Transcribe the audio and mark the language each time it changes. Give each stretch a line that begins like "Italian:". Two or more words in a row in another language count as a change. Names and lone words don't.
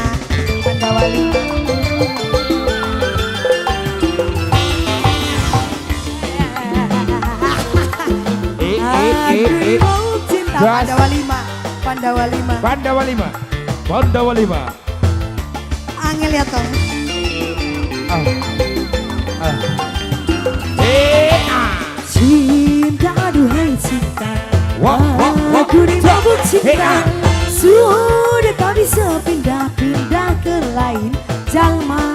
Indonesian: Pandawa 5. Aku mau cinta Gas. Pandawa 5. Pandawa 5. Pandawa 5. Pandawa 5.
Javanese: Angel ya tong. Ah. Ah.
Indonesian: Cinta aduhai cinta. Wah, wah, wah. Aku dimabuk cinta. Hey, Sudah tak bisa pindah-pindah ke lain jalma.